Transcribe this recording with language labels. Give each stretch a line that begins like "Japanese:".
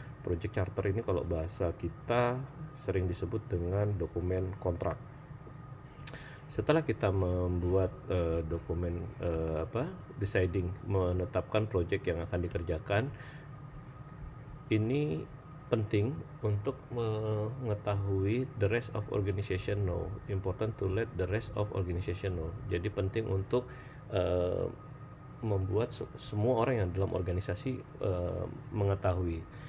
Indonesian: Project charter ini kalau bahasa kita sering disebut dengan dokumen kontrak. Setelah kita membuat dokumen deciding, menetapkan project yang akan dikerjakan, ini penting untuk mengetahui the rest of organization know.
English: Important to let the rest of organization know.
Indonesian: Jadi penting untuk membuat semua orang yang dalam organisasi mengetahui.